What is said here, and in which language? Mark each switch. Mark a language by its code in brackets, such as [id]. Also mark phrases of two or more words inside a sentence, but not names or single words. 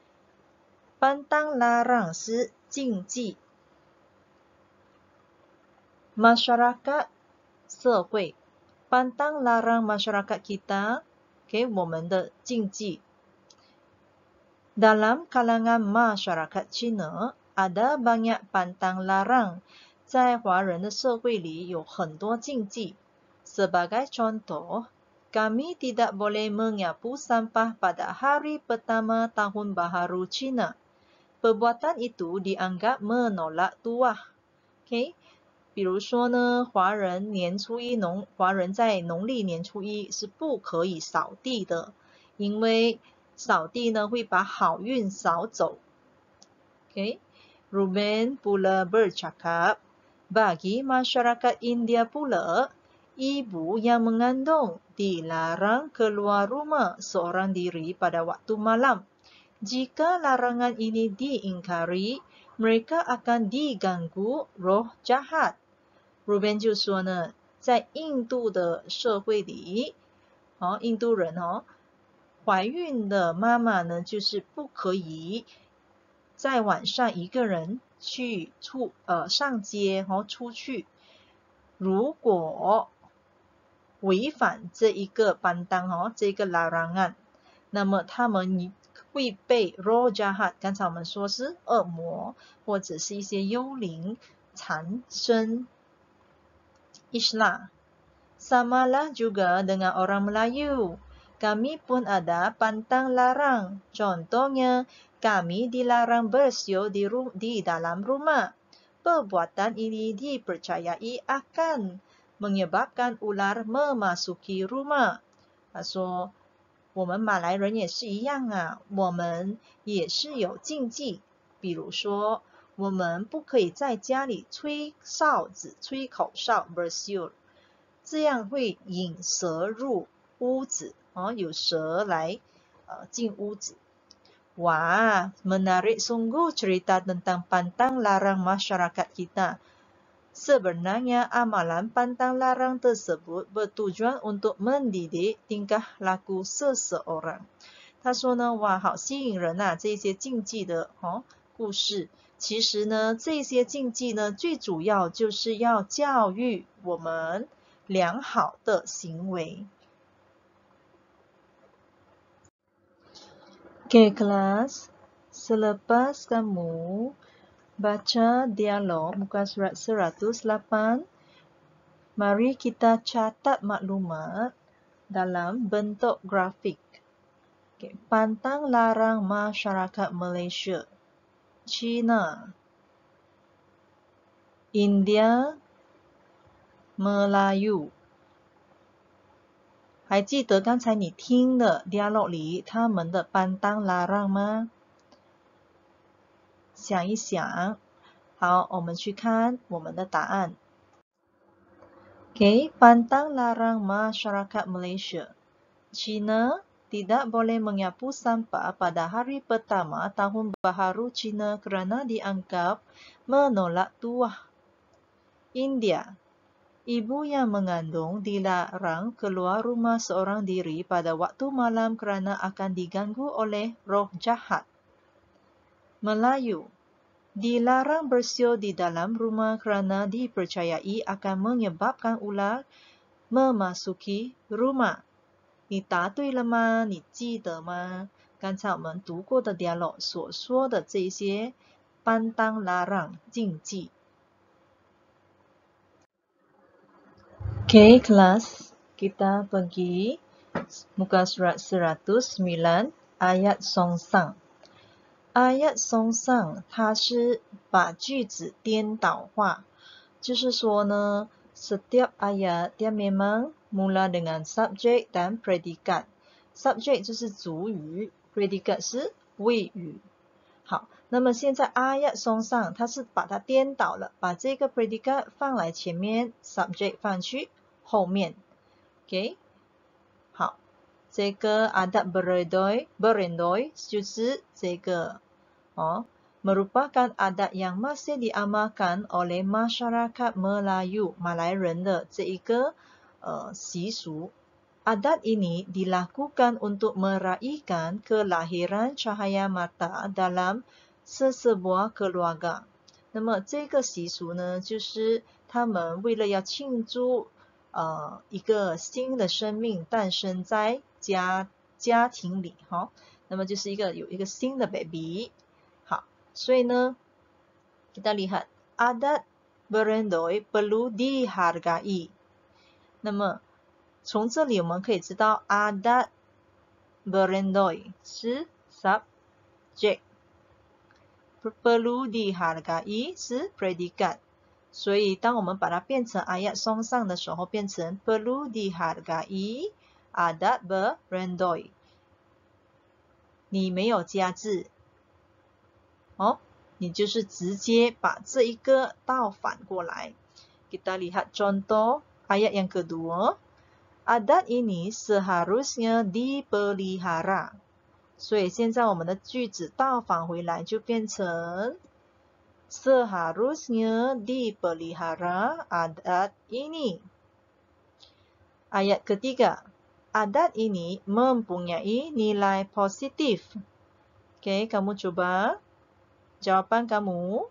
[ms] Okay? pantang larang [zh] 是禁忌。 [ms] masyarakat 社会 pantang larang masyarakat kita 给 [zh] 我们的禁忌。 [ms] Dalam kalangan masyarakat Cina ada banyak pantang larang， [zh] 在华人的社会里有很多禁忌。 [ms] Sebagai contoh, kami tidak boleh menyapu sampah pada hari pertama tahun baharu Cina. Perbuatan itu dianggap menolak tuah. [zh] OK， 比如说呢，华人在农历年初一是不可以扫地的，因为扫地呢会把好运扫走。OK， [ms] Ruben pula bercakap, bagi masyarakat India pula, ibu yang mengandung dilarang keluar rumah seorang diri pada waktu malam. Jika larangan ini diingkari, mereka akan diganggu roh jahat. [zh] Ruben 就说呢，在印度的社会里，印度人怀孕的妈妈呢，就是不可以在晚上一个人去上街出去。如果违反这一个pantang这个larangan，那么他们会被 [ms] roh jahat， [zh] 刚才我们说是恶魔或者是一些幽灵缠身。 [ms] Islah samalah juga dengan orang Melayu. Kami pun ada pantang larang. Contohnya, kami dilarang bersiul di dalam rumah. Perbuatan ini dipercayai akan menyebabkan ular memasuki rumah. [zh] 他说，我们马来人也是一样啊，我们也是有禁忌，比如说，我们不可以在家里吹哨子、吹口哨 bersiul， 这样会引蛇入屋子，有蛇来进屋子。 [ms] Wah, menarik sungguh cerita tentang pantang larang masyarakat kita. Sebenarnya amalan pantang larang tersebut bertujuan untuk mendidik tingkah laku seseorang. [zh] 他说呢，哇，好吸引人啊！这些禁忌的故事，其实呢，这些禁忌呢，最主要就是要教育我们良好的行为。 [ms] Okay, kelas, selepas kamu baca dialog muka surat 108, mari kita catat maklumat dalam bentuk grafik. [en] Okay. [ms] Pantang larang masyarakat Malaysia, China, India, Melayu。 [zh] 还记得刚才你听的 dialog 里他们的 [ms] pantang larang [zh] 吗？想一想。好，我们去看我们的答案。 [ms] Okay, pantang larang masyarakat Malaysia, China tidak boleh menyapu sampah pada hari pertama tahun baharu Cina kerana dianggap menolak tuah. India, ibu yang mengandung dilarang keluar rumah seorang diri pada waktu malam kerana akan diganggu oleh roh jahat. Melayu, dilarang bersiul di dalam rumah kerana dipercayai akan menyebabkan ular memasuki rumah。 [zh] 你答对了吗？你记得吗？刚才我们读过的 dialog 所说的这些pantang [ms] larang 禁忌。Okay, kelas, kita pergi muka surat 109 ayat songsang。ayat songsang [zh] 它是把句子颠倒化，就是说呢 [ms] ，setiap ayat dia memang mula dengan subjek dan predikat。subjek [zh] 就是主语 [ms] ，predikat [zh] 是谓语。好，那么现在 [ms] ayat songsang [zh] 它是把它颠倒了，把这个 predikat 放来前面 ，subjek 放去后面。OK， 好，这个 [ms] adat berendoi [zh] 就是这个 [ms] merupakan adat yang masih diamalkan oleh masyarakat Melayu [zh] 马来人的这一个习俗。 [ms] Adat ini dilakukan untuk meraihkan kelahiran cahaya mata dalam sesebuah keluarga。 [zh] 那么这个习俗呢，就是他们为了要庆祝一个新的生命诞生在家庭里哈，那么就是有一个新的 baby。好，所以呢 [ms] kita lihat adat berendoi perlu dihargai。 [zh] 那么从这里我们可以知道 [ms] adat berendoi [zh] 是 subject， [ms] perlu dihargai [zh] 是 predikat。所以当我们把它变成 [ms] ayat song sang [zh] 的时候，变成 [ms] perlu dihargai adat berendoi。 [zh] 你没有加字哦，你就是直接把这一个倒反过来。 [ms] Kita lihat contoh ayat yang kedua. Adat ini seharusnya dipelihara。 [zh] 所以现在我们的句子倒反回来就变成 [ms] seharusnya dipelihara adat ini。Ayat ketiga. Adat ini mempunyai nilai positif. [id] Oke, kamu coba jawaban kamu.